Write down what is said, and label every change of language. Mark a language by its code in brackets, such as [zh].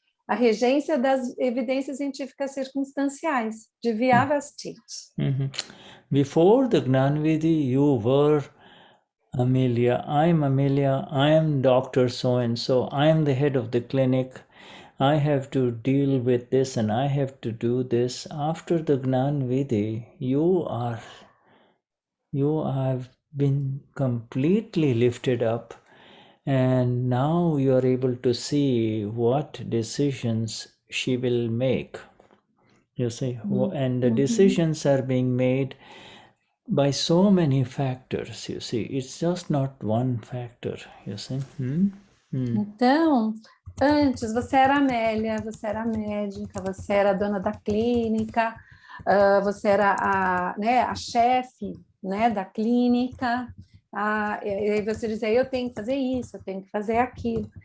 [pt] A regência das evidências científicas circunstanciais, de Vyavastiti. [en] Before the Gnanvidhi, you were Amelia, I am Dr. So-and-so, I am the head of the clinic, I have to deal with this and I have to do this. After the Gnan Vidhi, you have been completely lifted up, and now you are able to see what decisions she will make. You see, and the decisions are being made by so many factors, you see. It's just not one factor, you see. [pt] Então, antes você era Amélia, você era médica, você era dona da clínica, você era a chefe, né, da clínica, e aí você dizia, eu tenho que fazer isso, eu tenho que fazer aquilo.